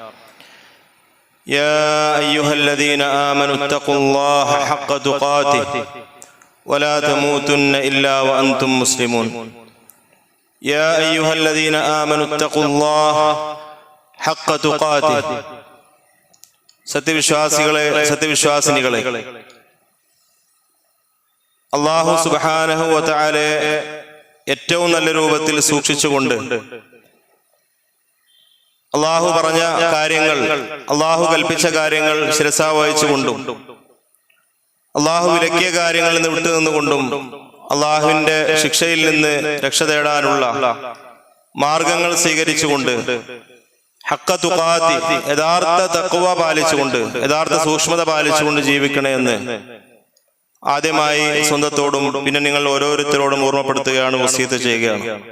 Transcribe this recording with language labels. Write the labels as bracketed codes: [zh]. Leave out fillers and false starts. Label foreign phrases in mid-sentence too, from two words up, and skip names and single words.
[ar] يا أيها الذين آمنوا اتقوا الله حق تقاته ولا تموتن إلا وأنتم مسلمون يا أيها الذين آمنوا اتقوا الله حق تقاته [ml] സത്യവിശ്വാസിനികളെ [ar] الله سبحانه و [ml] തആലയെ ഏറ്റവും നല്ല രൂപത്തിൽ സൂക്ഷിച്ചുകൊണ്ട് അല്ലാഹു പറഞ്ഞ കാര്യങ്ങൾ, അല്ലാഹു കൽപ്പിച്ച കാര്യങ്ങൾ ശിരസാ വഹിച്ചുകൊണ്ടും അല്ലാഹു വിലക്കിയ കാര്യങ്ങളിൽ നിന്ന് വിട്ടുനിന്നുകൊണ്ടും അല്ലാഹുവിന്റെ ശിക്ഷയിൽ നിന്ന് രക്ഷ തേടാനുള്ള മാർഗങ്ങൾ സ്വീകരിച്ചുകൊണ്ട് [ar] حق تقاته, [ml] യഥാർത്ഥ തഖ്വ പാലിച്ചുകൊണ്ട്, യഥാർത്ഥ സൂക്ഷ്മത പാലിച്ചുകൊണ്ട് ജീവിക്കണമെന്ന് ആദ്യമായി സ്വന്തത്തോടും പിന്നെ നിങ്ങൾ ഓരോരുത്തരോടും ഓർമ്മപ്പെടുത്തുകയാണ്, വസിയത്ത് ചെയ്യുകയാണ്.